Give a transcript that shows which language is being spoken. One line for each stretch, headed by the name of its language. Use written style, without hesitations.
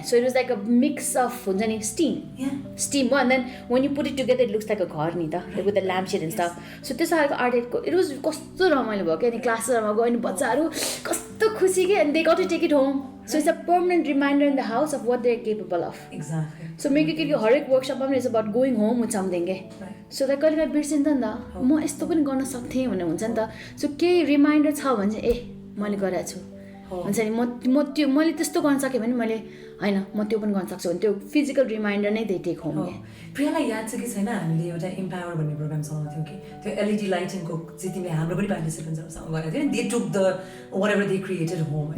English: So it was like a mix of
Nepali: हुन्छ नि
English: steam भयो, and then when you put it together it looks like a
Nepali: घर नि त,
English: with the lampshade and stuff.
Nepali: So त्यस्तो खालको art एडको it was कस्तो रमाइलो भयो क्या. अनि क्लासहरूमा गयो अनि बच्चाहरू कस्तो खुसी के,
English: and they got to take it home. So it's a permanent reminder in the house of what they're capable of. Exactly. So maker केटीको
Nepali: हरेक वर्कसपमा पनि
English: it's about going home with something के.
Nepali: So that कहिले काहीँ बिर्सिन्छ नि त, म यस्तो पनि गर्न सक्थेँ भन्ने हुन्छ नि त. So केही रिमाइन्डर छ भने चाहिँ मैले गरेको छु. हुन्छ नि म त्यो मैले त्यस्तो गर्न सकेँ भने मैले होइन म त्यो पनि गर्न सक्छु भने त्यो फिजिकल रिमाइन्डर नै
English: they take home
Nepali: प्रियालाई याद छ कि छैन हामीले एउटा इम्पावर भन्ने प्रोग्राम चलाउँथ्यौँ कि त्यो एलइडी लाइटिङको चाहिँ तिमीले हाम्रो पनि पार्टिसिपेन्ट्सहरूसँग गरेको थियो
English: they took the whatever they created home